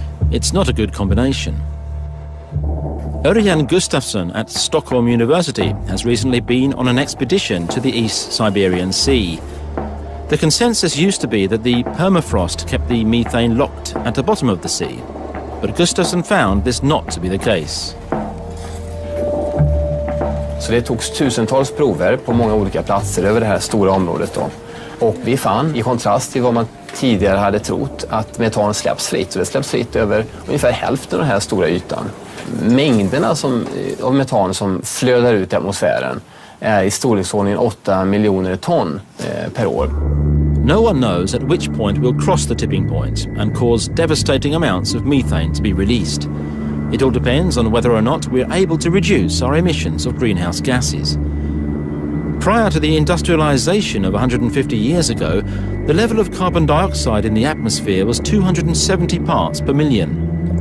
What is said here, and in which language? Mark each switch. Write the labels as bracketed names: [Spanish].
[English] It's not a good combination. Örjan Gustafsson at Stockholm University has recently been on an expedition to the East Siberian Sea. The consensus used to be that the permafrost kept the methane locked at the bottom of the sea, but Gustafsson found this not to be the case. [Swedish] Så det togs tusentals prover på många olika platser över det här stora området då. Och vi fann, i kontrast till vad man tidigare hade trott, att metan släpps fritt. Så det släpps fritt över ungefär hälften av den här stora ytan. Mängderna av metan som flödar ut i atmosfären är i storleksordningen 8 miljoner ton per år. [English] No one knows at which point we'll cross the tipping point and cause devastating amounts of methane to be released. It all depends on whether or not we're able to reduce our emissions of greenhouse gases. Prior to the industrialization of 150 years ago, the level of carbon dioxide in the atmosphere was 270 parts per million.